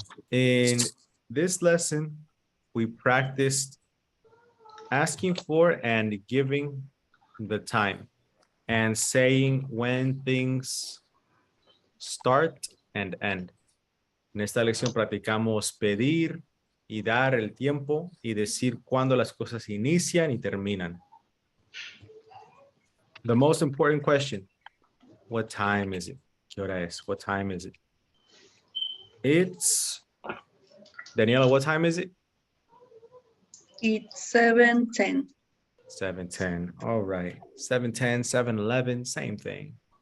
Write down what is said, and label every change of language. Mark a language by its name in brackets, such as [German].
[English] In this lesson, we practiced asking for and giving the time and saying when things start and end. [Spanish] En esta lección practicamos pedir y dar el tiempo y decir cuándo las cosas inician y terminan. [English] The most important question, what time is it? [Spanish] ¿Qué hora es? [English] What time is it? It's, Daniela, what time is it? It's 7:10. 7:10. All right. 7:10, 7:11, same thing.